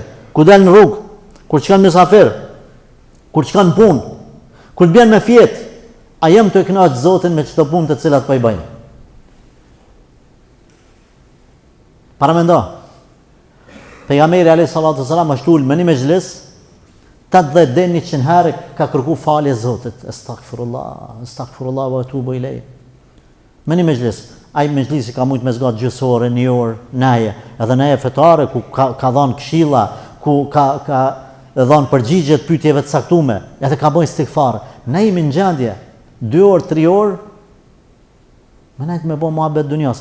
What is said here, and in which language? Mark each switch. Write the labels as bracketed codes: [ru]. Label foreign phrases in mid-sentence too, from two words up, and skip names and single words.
[sq] Ku dal në rrugë, kur shkon mysafir, kur shkon në punë, kur bjen me fjet, a jam të kënaq Zotin me çdo punë të cilat po i bëjmë. Paramendo. Pejgamberi [ar] عليه الصلاة والسلام [sq] është ul me një mezhlis 80 deri 100 herë ka kërku falje Zotit. [ar] أستغفر الله وأتوب إليه. [sq] Me një mezhlis. Ai mezhlisi ka mujt me zgat gjysore, një orë, naje, edhe naje fetare ku ka dhënë këshilla, ku ka dhënë përgjigje të pyetjeve të caktuara, edhe ka bënë istighfar. Ne jemi në gjendje 2 orë, 3 orë më najt me bë muhabet dunjas.